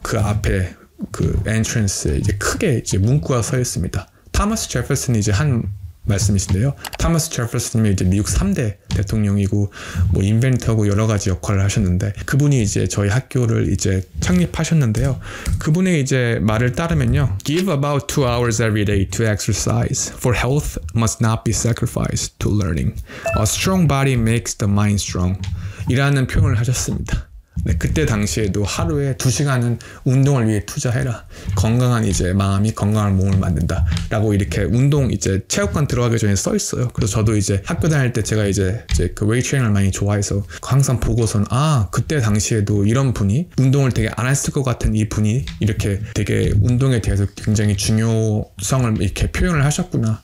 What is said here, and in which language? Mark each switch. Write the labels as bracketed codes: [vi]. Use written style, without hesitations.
[ko] 그 앞에 그 엔트런스에 이제 크게 이제 문구가 서 있습니다. 타머스 제퍼슨이 이제 한 말씀이신데요. 타머스 제퍼슨이 이제 미국 3대 대통령이고 뭐 인벤터고 여러 가지 역할을 하셨는데 그분이 이제 저희 학교를 이제 창립하셨는데요. 그분의 이제 말을 따르면요. [en] Give about 2 hours every day to exercise. For health must not be sacrificed to learning. A strong body makes the mind strong. [ko] 이라는 표현을 하셨습니다. 네, 그때 당시에도 하루에 2시간은 운동을 위해 투자해라. 건강한 이제 마음이 건강한 몸을 만든다. 라고 이렇게 운동 이제 체육관 들어가기 전에 써 있어요. 그래서 저도 이제 학교 다닐 때 제가 이제 그 웨이트 트레이너를 많이 좋아해서 항상 보고선 그때 당시에도 이런 분이 운동을 되게 안 했을 것 같은 이 분이 이렇게 되게 운동에 대해서 굉장히 중요성을 이렇게 표현을 하셨구나.